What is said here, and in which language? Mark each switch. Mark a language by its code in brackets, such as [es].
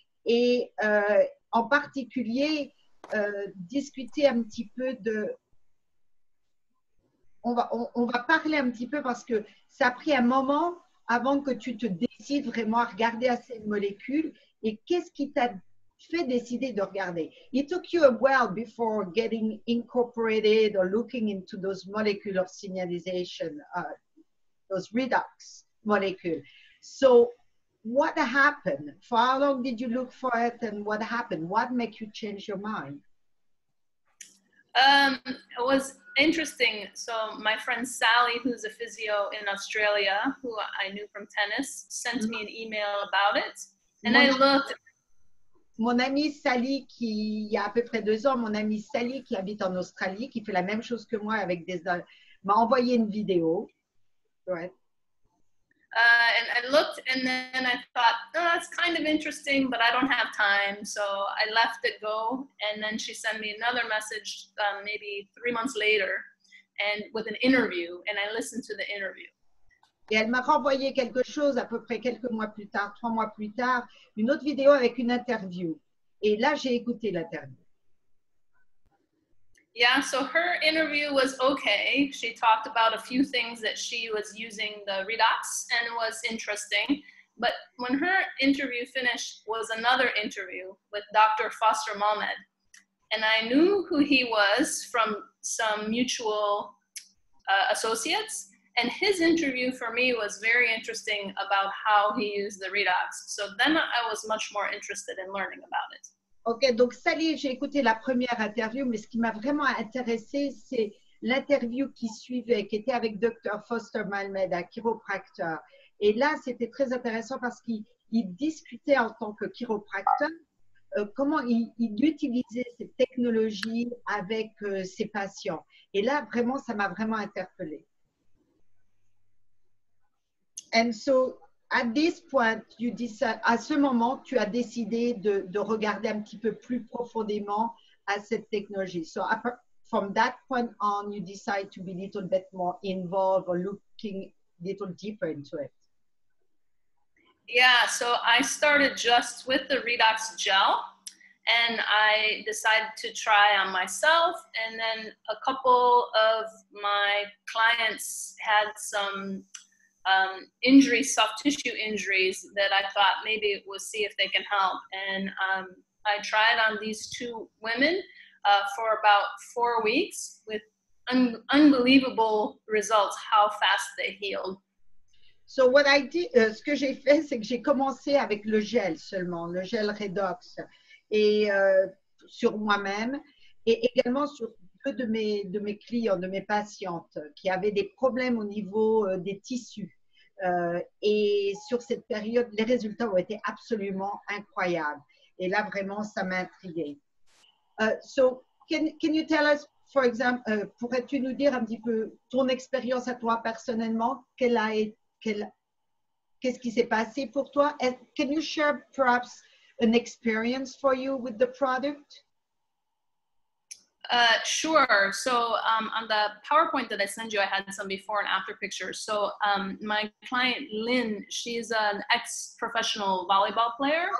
[fr] Et en particulier, discuter un petit peu de... On va parler un petit peu parce que ça a pris un moment avant que tu te décides vraiment à regarder à ces molécules. Et qu'est-ce qui t'a fait décider de regarder? [en] It took you a while before getting incorporated or looking into those molecules of signalization, those redox molecules. So what happened? For how long did you look for it and what happened? What made you change your mind? It was interesting. So my friend Sally, who's a physio in Australia, who I knew from tennis, sent me an email about it. And I looked. [fr] Mon amie Sally, il y a à peu près 2 ans, mon amie Sally qui habite en Australie, qui fait la même chose que moi avec m'a envoyé une vidéo. Ouais. [en] And I looked, and then I thought, oh, that's kind of interesting, but I don't have time. So I left it go. And then she sent me another message maybe 3 months later and with an interview, and I listened to the interview. [fr] Et elle m'a renvoyé quelque chose à peu près quelques mois plus tard, 3 mois plus tard, une autre vidéo avec une interview. Et là, j'ai écouté l'interview. [en] Yeah, so her interview was okay. She talked about a few things that she was using the Redox and was interesting. But when her interview finished was another interview with Dr. Foster Malmed. And I knew who he was from some mutual associates. And his interview for me was very interesting about how he used the Redox. So then I was much more interested in learning about it. [fr] Ok, donc Sally, j'ai écouté la première interview, mais ce qui m'a vraiment intéressé, c'est l'interview qui suivait, qui était avec Dr. Foster Malmed, un chiropracteur. Et là, c'était très intéressant parce qu'il discutait en tant que chiropracteur comment il utilisait cette technologie avec ses patients. Et là, vraiment, ça m'a vraiment interpellée. [en] And so, at this point, [fr] à ce moment, tu as décidé de regarder un petit peu plus profondément à cette technologie. [en] So, from that point on, you decide to be a little bit more involved or looking a little deeper into it. Yeah, so I started just with the Redox gel, and I decided to try on myself. And then a couple of my clients had some injuries, soft tissue injuries that I thought maybe we'll see if they can help. And I tried on these two women for about 4 weeks with unbelievable results, how fast they healed. So what I did, [fr] ce que j'ai fait, c'est que j'ai commencé avec le gel seulement, le gel Redox, et sur moi-même, et également sur deux de mes clients, de mes patientes, qui avaient des problèmes au niveau des tissus. Et sur cette période, les résultats ont été absolument incroyables. Et là, vraiment, ça m'a intriguée. [en] So, can you tell us, for example, [fr] pourrais-tu nous dire un petit peu ton expérience à toi personnellement? Qu'est-ce qui s'est passé pour toi? [en] And can you share perhaps an experience for you with the product? Sure. So on the PowerPoint that I sent you, I had some before and after pictures. So my client, Lynn, she's an ex-professional volleyball player.